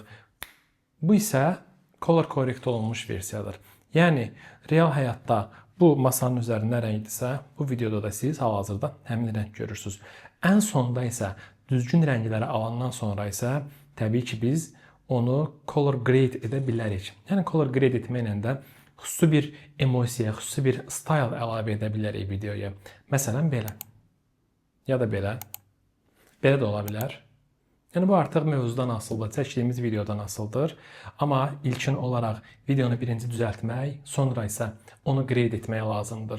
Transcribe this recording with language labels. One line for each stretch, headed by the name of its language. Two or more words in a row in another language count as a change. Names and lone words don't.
Azerbaijani: Bu isə
English: color correct
Azerbaijani: olunmuş versiyadır. Yəni real həyatda bu masanın üzərində rəngdirsə, bu videoda da siz hal-hazırda həmin rəng görürsünüz. Ən sonda isə düzgün rəngləri alandan sonra isə təbii ki biz onu
English: color grade
Azerbaijani: edə bilərik. Yəni
English: color grade
Azerbaijani: etməklə də xüsusi bir emosiya, xüsusi bir style əlavə edə bilərik videoya. Məsələn belə. Ya da belə. Belə də ola bilər. Yəni bu artıq mövzudan asılıdır, çəkdiyimiz videodan asılıdır. Amma ilkin olaraq videonu birinci düzəltmək, sonra isə onu grade etmək lazımdır.